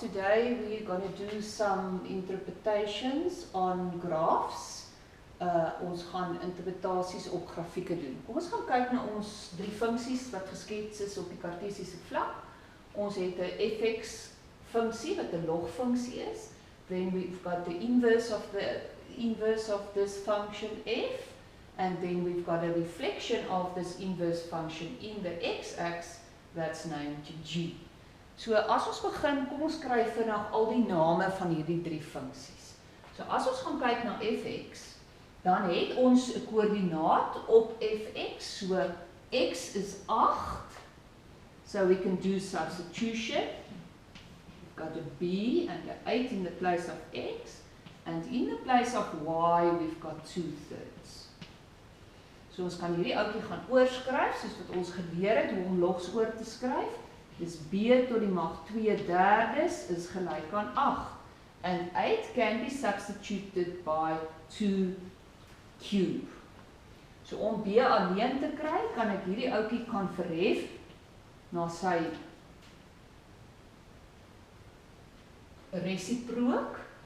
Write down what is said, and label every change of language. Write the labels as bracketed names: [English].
[English] Today we're going to do some interpretations on graphs. [Afrikaans] Ons gaan interpretasies op grafieke doen. Ons gaan kyk na ons drie funksies wat geskets is op die kartesiese vlak. Ons het 'n fx funksie wat 'n logfunksie is. [English] Then we've got the inverse of this function f, and then we've got a reflection of this inverse function in the x-axis that's named g. [Afrikaans] So as ons begin, kom ons kry vinnig al die name van hierdie drie funksies. So as ons gaan kyk na fx, dan het ons 'n koördinaat op fx. [English] So x is 8. So we can do substitution. We've got a b and an 8 in the place of x, and in the place of y we've got 2/3. [Afrikaans] So ons kan hierdie ouetjie gaan oorskryf soos wat ons geleer het hoe om logs oor te skryf. Dis b tot die mag 2/3 is gelyk aan 8. [English] And 8 can be substituted by 2 cube. [Afrikaans] So om b alleen te kry, kan ek hierdie ouetjie kan verhef na sy reciprook.